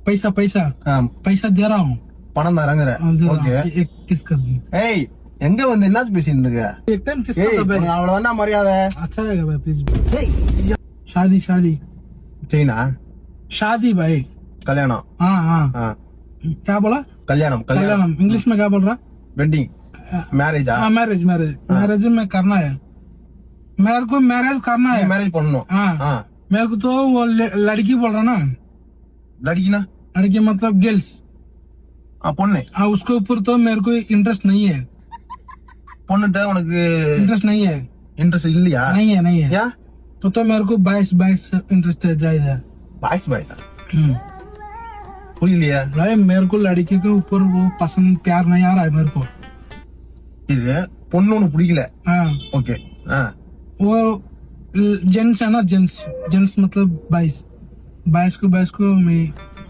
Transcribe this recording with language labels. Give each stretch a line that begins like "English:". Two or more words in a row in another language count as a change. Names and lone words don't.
Hindi: पैसा पैसा पैसा दे रहा हूँ
Tamil: பணம் தரங்கற ஓகே
Hindi: एक किस कर दूं
Tamil: ஏய் எங்க வந்து என்ன பேசிட்டு இருக்க
Hindi: एक टाइम किस
Tamil: ஏய்
Hindi: कर भाई
Tamil: அவ்வளவுதான் மரியாதை
Hindi: अच्छा रहेगा भाई प्लीज शादी शादी
Tamil: சீனா
Hindi: शादी भाई
Tamil: கல்யாணம்
Hindi: हाँ हाँ क्या बोला
Tamil: கல்யாணம்
Hindi: कल्याणम इंग्लिश में क्या बोल रहा
English: wedding marriage
Hindi: हाँ मैरिज मैरिज मैरिज में करना है मेरे को मैरिज करना है
Tamil: மேரேஜ் பண்ணனும்
Hindi: हाँ मेरे को तो वो लड़की बोल रहा ना
Tamil: லடிக்கினா
Hindi: लड़की मतलब गर्ल्स
Tamil: பொண்ணு
Hindi: हाँ उसके ऊपर तो मेरे को इंटरेस्ट नहीं है
Tamil: பொண்ணுட்ட உனக்கு
Hindi: इंटरेस्ट नहीं है
Tamil: இன்ட்ரஸ்ட் இல்லையா
Hindi: नहीं है नहीं है
Tamil: யா
Hindi: तो मेरे को 22 इंटरेस्ट है जायदा
Tamil: பாய்ஸ் புரியலையா
Hindi: भाई मेरे को लड़की के ऊपर वो पसंद प्यार नहीं आ रहा है मेरे को
Tamil: இது பொண்ணு உனக்கு பிடிக்கல
Hindi: हाँ
Tamil: ஓகே
Hindi: वो जेंट्स है ना जेंट्स मतलब 22 को मैं